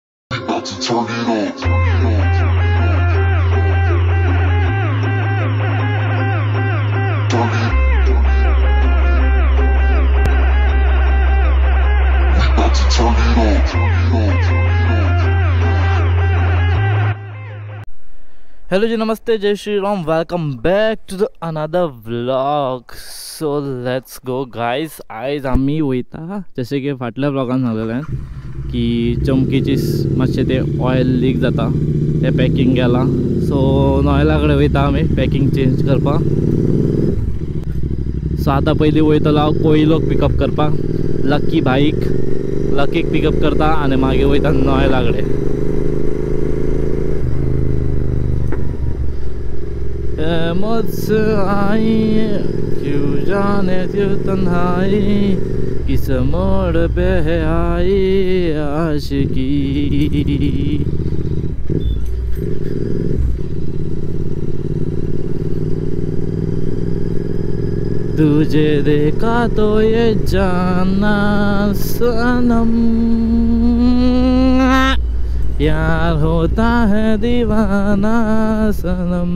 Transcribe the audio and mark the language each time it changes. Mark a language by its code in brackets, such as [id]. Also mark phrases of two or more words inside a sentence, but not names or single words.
[en] About to turn it on. Turn it. We about to turn it on. [hi] हेलो जी, नमस्ते, जय श्री राम। [en] welcome back to the another vlog. so let's go guys. [kok] आयज आम्ही वयता जशें की फाटल्या व्लॉगान सांगलेलें की चमकीची मातशें तें ऑयल लीक जाता, तें पॅकींग गेलां. सो नॉयला कडेन वयता आमी पॅकींग चेंज करपाक. सो आतां पयलीं वयतलो हांव कोयलोक पिकअप करपाक. लकी बाईक लकीक पिकअप करता आनी मागीर वयता नॉयला कडेन. [hi] मुझसे आई क्यों जाने क्यों तन्हाई, किस मोड़ पे है आई आशिकी. तुझे देखा तो ये जाना सनम, प्यार होता है दीवाना सनम.